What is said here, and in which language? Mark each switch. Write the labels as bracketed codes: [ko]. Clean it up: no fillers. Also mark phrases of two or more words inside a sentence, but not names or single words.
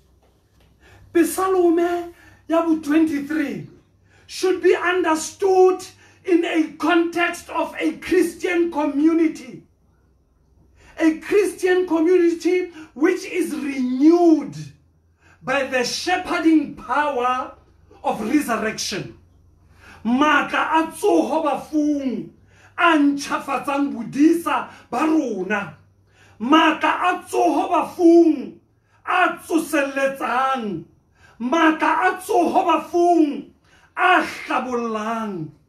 [en] Psalm 23 should be understood in a context of a Christian community. A Christian community which is renewed by the shepherding power of resurrection. [st] Matla a tsoho bafung a ntšhafatsang bodisa ba rona. Matla a tsoho bafung a tsoseletsang. Matla a tsoho bafung a hlabollang.